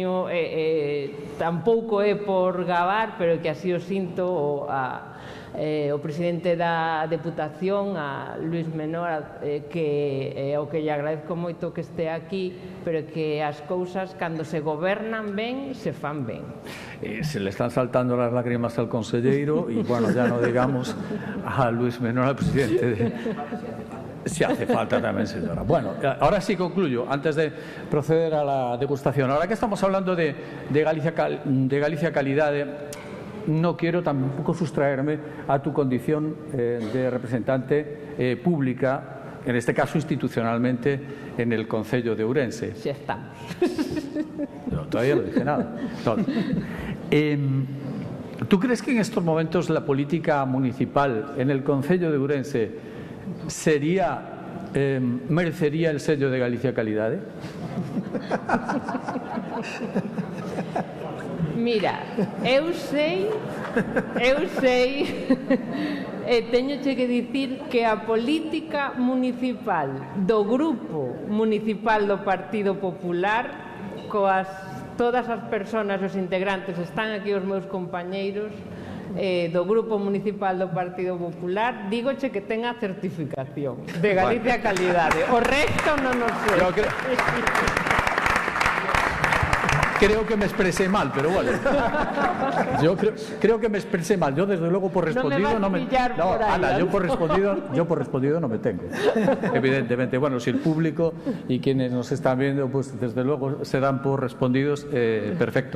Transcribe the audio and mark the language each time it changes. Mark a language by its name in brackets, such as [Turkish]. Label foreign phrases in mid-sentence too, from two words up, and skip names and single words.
[Galician] tampouco é por gabar, pero que así o sinto, o presidente da Deputación, a Luis Menor, que é o que lle agradezco moito que este aquí, pero que as cousas, cando se gobernan ben, se fan ben. [Spanish] Se le están saltando las lágrimas al conselleiro y, bueno, ya no digamos a Luis Menor, al presidente Si hace falta también, señora. Bueno, ahora sí concluyo, antes de proceder a la degustación. Ahora que estamos hablando de Galicia Calidade, no quiero tampoco sustraerme a tu condición de representante pública, en este caso institucionalmente, en el Concello de Ourense. Sí estamos. No, todavía no dije nada. ¿Tú crees que en estos momentos la política municipal en el Concello de Ourense merecería el sello de Galicia Calidade? [Galician] Mira, eu sei teñoche que dicir que a política municipal do Grupo Municipal do Partido Popular, todas as persoas, os integrantes, están aquí os meus compañeiros do Grupo Municipal do Partido Popular, dígoche que ten a certificación de Galicia Calidade. O resto non o sei. [Spanish] Creo que me expresé mal, pero bueno. Yo creo que me expresé mal. Yo, desde luego, por respondido no me... No, Ana, yo por respondido no me tengo. Evidentemente. Bueno, si el público y quienes nos están viendo, pues desde luego se dan por respondidos, perfecto.